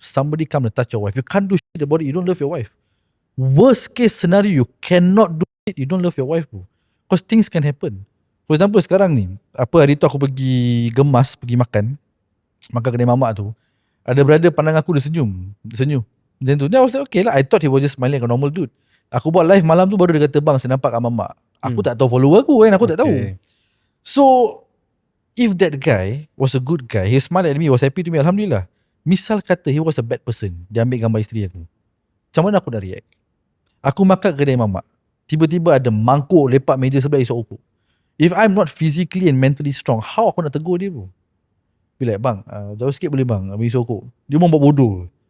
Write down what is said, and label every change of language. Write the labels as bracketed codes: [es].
[en] Somebody come and touch your wife. You can't do shit about it. You don't love your wife. Worst case scenario, you cannot do it. You don't love your wife, bro. Because things can happen. [ms] For example, sekarang ni, hari tu aku pergi Gemas, pergi makan kedai mamak tu. Ada brother pandang aku, dia senyum. Then tu, [en] I was like, [ms] okay lah. [en] I thought he was just smiling like a normal dude. [ms] Aku buat live malam tu, baru dia kata, bang, saya nampak kat mamak. Aku tak tahu follower aku kan, aku tak tahu. [en] So, if that guy was a good guy, he smiled at me, was happy to me, alhamdulillah. [ms] Misal kata [en] he was a bad person, [ms] dia ambil gambar isteri aku, macam mana aku nak react? Aku makan kedai mamak, tiba-tiba ada mangkuk lepak meja sebelah, isap okok. [en] If I'm not physically and mentally strong, how [ms] aku nak tegur dia, bro? Be like, bang, jauh sikit boleh bang, habis isap okok. Dia mau buat bodoh.